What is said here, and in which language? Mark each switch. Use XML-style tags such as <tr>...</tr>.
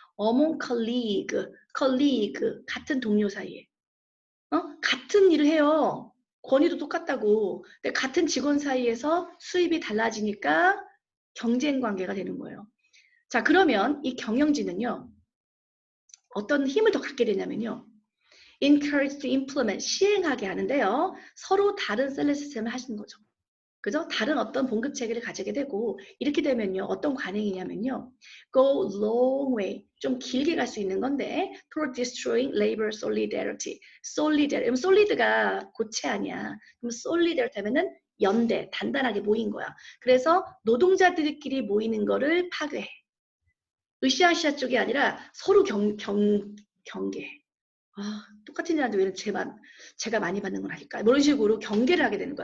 <en>among colleague</en> <ko>같은 동료 사이에 같은 일을 해요. 권위도 똑같다고. 근데 같은 직원 사이에서 수입이 달라지니까 경쟁 관계가 되는 거예요. 자, 그러면 이 경영진은요. 어떤 힘을 더 갖게 되냐면요.</ko> <en>encourage to implement,</en> <ko>시행하게 하는데요. 서로 다른 셀렉 시스템을 하시는 거죠. 그죠? 다른 어떤 봉급 체계를 가지게 되고 이렇게 되면요. 어떤 관행이냐면요.</ko> <en>go long way,</en> <ko>좀 길게 갈 수 있는 건데</ko> <en>toward destroying labor solidarity.</en> <ko>solid가 고체 아니야. 그럼 solidarity 하면은 연대, 단단하게 모인 거야. 그래서 노동자들끼리 모이는 거를 파괴해. 으쌰으쌰 쪽이 아니라 서로 경계해. 똑같은 일하는데 왜 제가 많이 받는 건 아닐까? 이런 식으로 경계를 하게 되는 거야.</ko>